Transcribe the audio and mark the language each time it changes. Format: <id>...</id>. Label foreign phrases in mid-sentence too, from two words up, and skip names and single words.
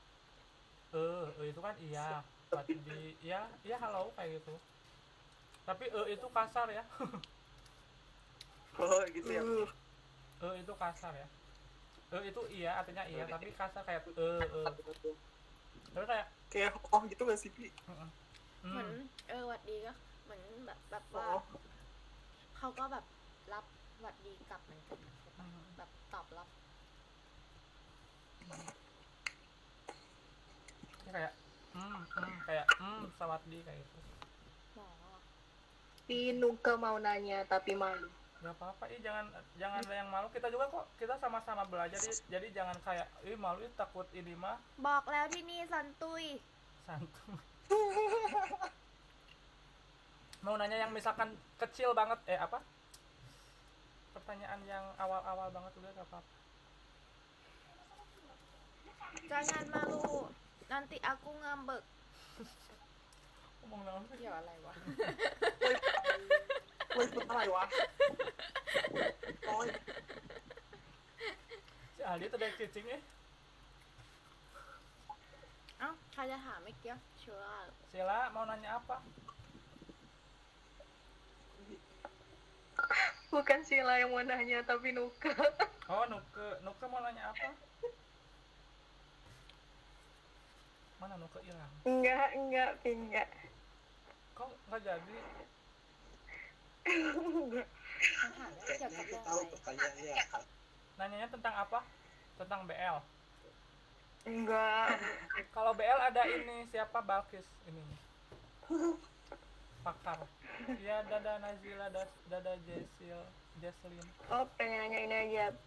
<id>Itu kan iya. Wadi, ya halo kayak gitu. Tapi itu kasar ya. Oh gitu ya. Itu kasar ya. Itu iya artinya iya, tapi kasar kayak tapi kayak Kayak oh gitu gak sih, Pi?</id> <th>เหมือนหวัดดีก็เหมือนแบบว่า Oh. เขาก็แบบรับหวัดดีกลับเหมือนกันแบบตอบรับ</th> <id>kayak kayak sawadee kayak gitu.</id> <th>หมอ</th> <id>Pi Nuka mau nanya tapi malu. Gak apa-apa, jangan ada yang malu. Kita juga kok, kita sama-sama belajar. Jadi jangan kayak, malu takut ini mah</id> <th>บอกแล้วที่นี่สันตุย</th> <id>santuy. Mau nanya yang misalkan kecil banget, apa? Pertanyaan yang awal-awal banget udah gak apa-apa. jangan malu nanti aku ngambek</id> <su>Ngomong naon sih?</su> <th>เกี่ยวอะไรวะ Woi, ituอะไรวะ Oi.</th> <id>Si Aldi tuh dari cicing ya.</id> <th>เอ้าใครจะถามไม่เกี่ยวเชื่อ</th> <id>Sila mau nanya apa? Bukan Sila yang mau nanya tapi Nuka. Oh, Nuke mau nanya apa? Mana Nuke hilang? Enggak, Pi, enggak. Kok nggak jadi?</id> <th>คำถามเกี่ยวกับเรื่องอะไร</th> <id>pertanyaannya. Nanyanya tentang apa? Tentang BL. Enggak. Kalau BL ada ini siapa Balkis ini. Pakar. Ya Dada Nazila, Dada Jesslyn. Oh, pengen nanya ini aja.</id>